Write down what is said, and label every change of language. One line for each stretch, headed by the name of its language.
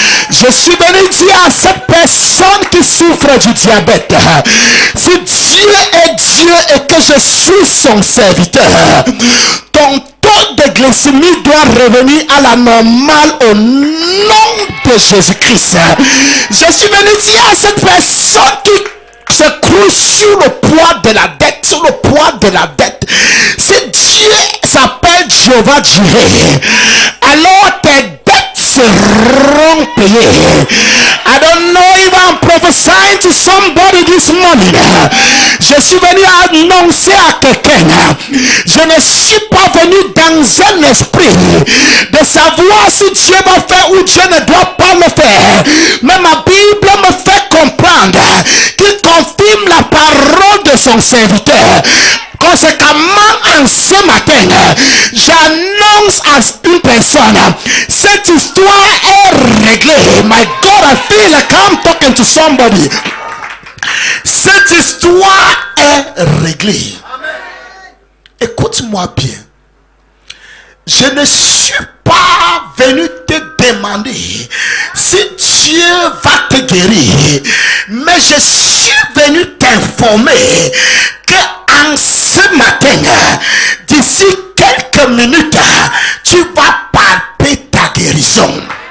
French: Je suis venu dire à cette personne qui souffre du diabète, si Dieu est Dieu et que je suis son serviteur, ton taux de glycémie doit revenir à la normale au nom de Jésus-Christ. Je suis venu dire à cette personne qui se croit sur le poids de la dette, si Dieu s'appelle Jéhovah Jireh, alors tes dettes seront payées.
English: I don't know if I'm prophesying to somebody this morning.
French: Je suis venu annoncer à quelqu'un, je ne suis pas venu dans un esprit de savoir si Dieu va faire ou Dieu ne doit pas le faire, mais ma Bible me fait comprendre qu'il confirme la parole de son serviteur. Conséquemment, en ce matin, j'annonce à une personne, cette histoire est réglée.
English: My God, I feel like I'm talking to somebody.
French: Cette histoire est réglée. Écoute-moi bien. Je ne suis pas venu te demander si Dieu va te guérir, mais je suis venu t'informer que en ce matin, d'ici quelques minutes, tu vas palper ta guérison.